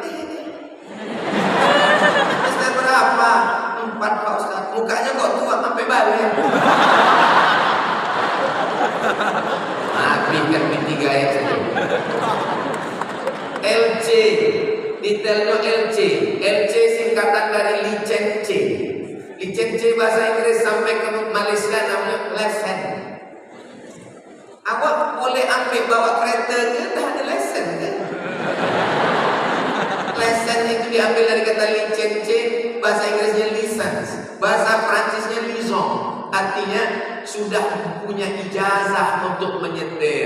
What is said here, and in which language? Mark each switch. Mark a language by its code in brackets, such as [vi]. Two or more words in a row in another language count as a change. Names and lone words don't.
[id] Semester berapa? 4 Pak Ustaz. Mukanya kok tua sampai balik. Tapi kan P3 saja. LC, detailnya LC. LC singkatan dari licence C. Licence C bahasa Inggris sampai ke Malaysia namanya lesson. [ms] Awak boleh ambil bawa kereta ke, dah ada lesson kan? [id] Lesson itu diambil dari kata licence, bahasa Inggrisnya license, bahasa Prancisnya liaison, artinya sudah punya ijazah untuk menyetir.